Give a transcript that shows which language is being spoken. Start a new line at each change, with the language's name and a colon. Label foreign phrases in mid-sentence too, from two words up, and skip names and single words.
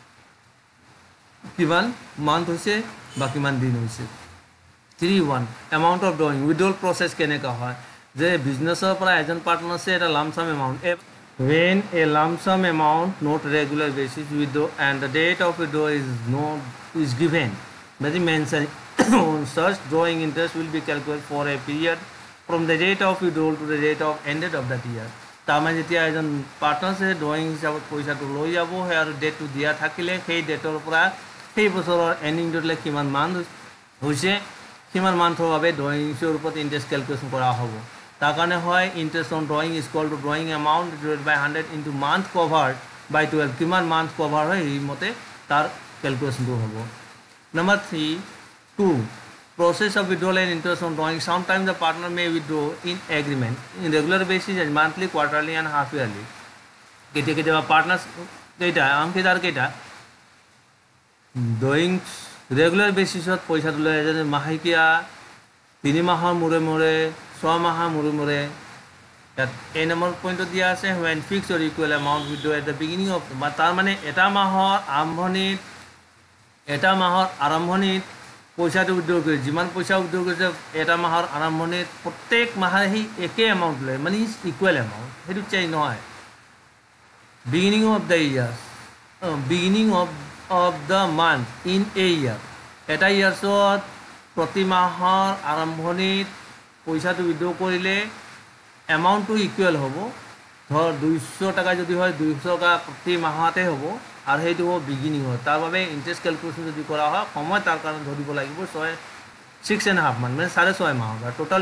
Assamese: কিমান মান্থ হৈছে বা কিমান দিন হৈছে
English: 3-1 amount of drawing withdrawal process
Assamese: কেনেকা হয় যে বিজনেছৰ পৰা এজন পাৰ্টনাৰছে এটা লামসাম এমাউন্ট
English: when a lump sum amount not regular basis withdraw and the date of withdrawal is given that is mentioned on such drawing interest will be calculated for a period from the date of withdrawal to the date of ended of that year
Assamese: তামানে যেতিয়া এজন পাৰ্টনাৰছে ড্ৰয়িং হিচাপত পইচাটো লৈ যাব হয় আৰু ডেটটো দিয়া থাকিলে সেই ডেটৰ পৰা সেই বছৰৰ এন্ডিং ডেটলৈ কিমান মান্থ হৈছে কিমান মান্থৰ বাবে ড্ৰয়িংৰ ওপৰত
English: interest calculation
Assamese: কৰা হ'ব তাৰ কাৰণে হয়
English: interest on drawing is equal to drawing amount divided by
Assamese: 100
English: into month covered by
Assamese: 12 কিমান মান্থ কভাৰ হয় এই মতে তাৰ ক্যালকুলেশনটো হ'ব
English: number 2 process of withdrawal and interest on drawing sometimes the partner may withdraw in agreement in regular basis as monthly quarterly and half yearly
Assamese: কেতিয়া partners কেইটা আমকেদার কেইটা ড্ৰয়িং ৰেগুলাৰ বেচিছত পইচাটো লৈ যেনে মাহিকিয়া 3 মাহৰ মূৰে মূৰে
English: 6 মাহৰ মূৰে মূৰে that a number point
Assamese: দিয়া আছে
English: when fixed or equal amount withdraw at the beginning of
Assamese: তাৰ মানে এটা মাহৰ আৰম্ভণিত পইচাটো উইথড্ৰ কৰি যিমান পইচা উইথড্ৰ কৰিছে এটা মাহৰ আৰম্ভণিত প্ৰত্যেক মাহে সেই একেই এমাউণ্ট লয় মানে
English: is equal amount
Assamese: সেইটো চেঞ্জ নহয়
English: beginning of the year beginning of the month in a year
Assamese: এটা ইয়াৰ্ছত প্ৰতি মাহৰ আৰম্ভণিত পইচাটো উইথড্ৰ কৰিলে এমাউণ্টটো ইকুৱেল হ'ব ধৰ 200 টকা যদি হয় 200 টকা প্ৰতি মাহতে হ'ব আৰু সেইটো হ'ব বিগিনিং হয় তাৰ বাবে
English: interest calculation
Assamese: যদি কৰা হয় সময় তাৰ কাৰণে ধৰিব লাগিব 6.5 মান্থ মানে 6.5 মাহ হ'ব টোটাল